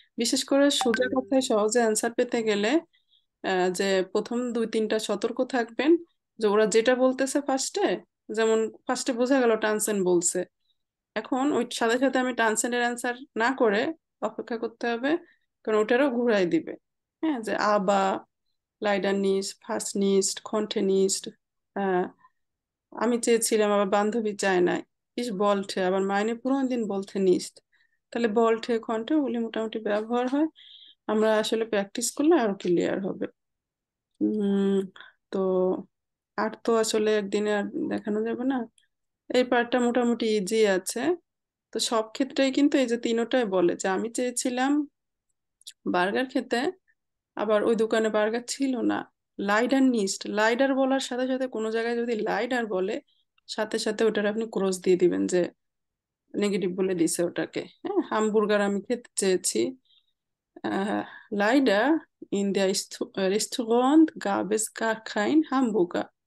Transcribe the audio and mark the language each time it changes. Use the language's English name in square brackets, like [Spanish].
[Bangla] বিশেষ করে সোজা কথায় সহজে অ্যান্সার পেতে গেলে যে প্রথম 2-3টা সতর্ক থাকবেন, যে ওরা যেটা বলতেছে ফার্স্টে, যেমন ফার্স্টে বোঝা গেল টানসেন বলছে, এখন ওই সাথে সাথে আমি টানসেনের অ্যান্সার না করে অপেক্ষা করতে হবে, কারণ ওটারও ঘুরাই দিবে। হ্যাঁ, যে আবা, লাইডার নিস্ট, ফার্স্ট নিস্ট, কন্টে নিস্ট, আমি চেয়েছিলাম, আবার বান্ধবী চায় নাই। [German] Ich wollte, [Bangla] আবার [German] meine Freundin wollte nicht। [Bangla] তাহলে wollte কন্টে ওগুলি মোটামুটি ব্যবহার হয়। আমরা আসলে প্র্যাকটিস করলে আরো ক্লিয়ার হবে। উম তো আর তো আসলে একদিনে আর দেখানো যাবে না। এই পার্টটা মোটামুটি ইজি আছে। তো সব ক্ষেত্রেই কিন্তু এই যে তিনোটাই বলে যে আমি চেয়েছিলাম বার্গার খেতে, আবার ওই দোকানে বার্গার ছিল না। লাইডার নিস্ট, লাইডার বলার সাথে সাথে কোনো জায়গায় যদি লাইডার বলে, সাথে সাথে ওটার আপনি ক্রস দিয়ে দিবেন যে নেগেটিভ বলে দিছে ওটাকে। হ্যাঁ, হামবুর্গার আমি খেতে চেয়েছি। [German] Leider in der Restaurant gab es gar kein Hamburger.